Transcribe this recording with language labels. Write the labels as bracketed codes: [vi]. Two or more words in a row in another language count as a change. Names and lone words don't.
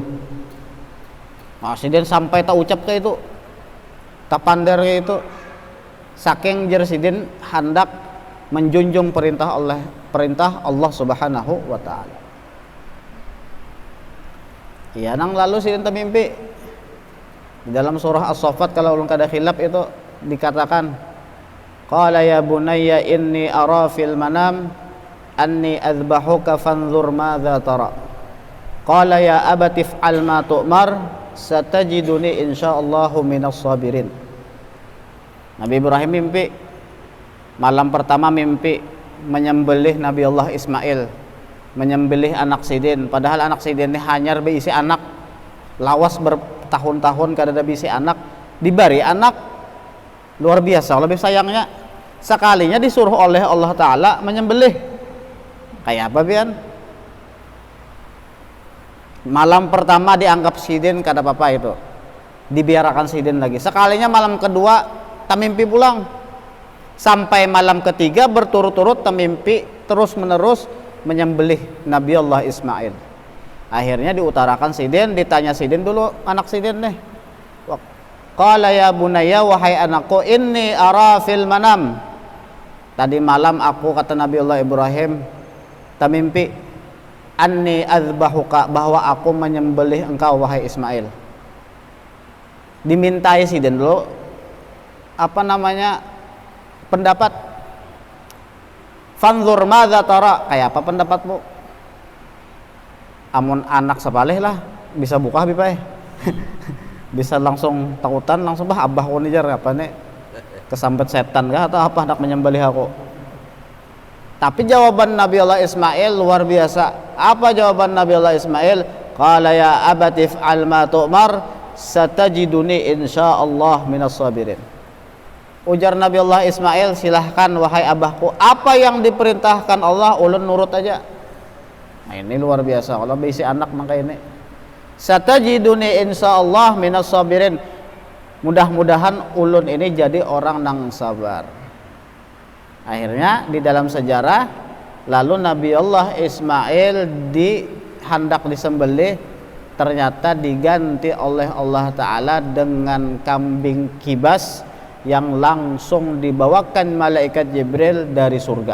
[bjn] Nah, sidin sampai tak ucap ke itu, tak pandar ke itu, saking jersidin hendak menjunjung perintah Allah [ar] سبحانه وتعالى. [bjn] Iya nang lalu sidin termimpi di dalam surah As-Saffat, kalau ulun kada khilaf itu dikatakan, [ar] قال يا بني إني أرى في المنام أني أذبحك فانظر ماذا ترى. قال يا أبت افعل ما تؤمر ستجدني إن شاء الله من الصابرين. [bjn] Nabi Ibrahim mimpi, malam pertama mimpi menyembelih Nabi Allah Ismail, menyembelih anak sidin, padahal anak sidin ini hanyar berisi anak, lawas bertahun-tahun kada ada bisi anak, diberi anak luar biasa lebih sayangnya, sekalinya disuruh oleh Allah Ta'ala menyembelih. Kayak apa pian? Malam pertama dianggap sidin kada apa-apa itu, dibiarkan sidin lagi. Sekalinya malam kedua tamimpi pulang, sampai malam ketiga berturut-turut tamimpi terus menerus menyembelih Nabi Allah Ismail. Akhirnya diutarakan sidin, ditanya sidin dulu, anak sidin nih, [ar] قال يا بني, [bjn] wahai anakku, [ar] إني أرى في المنام, [bjn] tadi malam aku, kata Nabiullah Ibrahim, tamimpi [ar] أني أذبحك, [bjn] bahwa aku menyembelih engkau wahai Ismail. Dimintai sidin dulu pendapat. [ar] فانظر ماذا ترى, [bjn] kayak apa pendapatmu? Amun anak sepalih lah bisa buka bipai. Bisa langsung takutan, langsung bah abah ko nijar apa nih, kesambet setan kah atau apa hendak menyembelih aku. Tapi jawaban Nabiullah Ismail luar biasa. Apa jawaban Nabiullah Ismail? [ar] قال يا أبت افعل ما تؤمر ستجدني إن شاء الله من الصابرين. [bjn] Ujar Nabiullah Ismail, silahkan wahai abahku, apa yang diperintahkan Allah ulun nurut aja. Nah, ini luar biasa kalau bisi anak maka ini. [ar] ستجدني إن شاء الله من الصابرين. [bjn] Mudah-mudahan ulun ini jadi orang nang sabar. Akhirnya di dalam sejarah, lalu Nabiullah Ismail hendak disembelih, ternyata diganti oleh Allah Ta'ala dengan kambing kibas yang langsung dibawakan malaikat Jibril dari surga.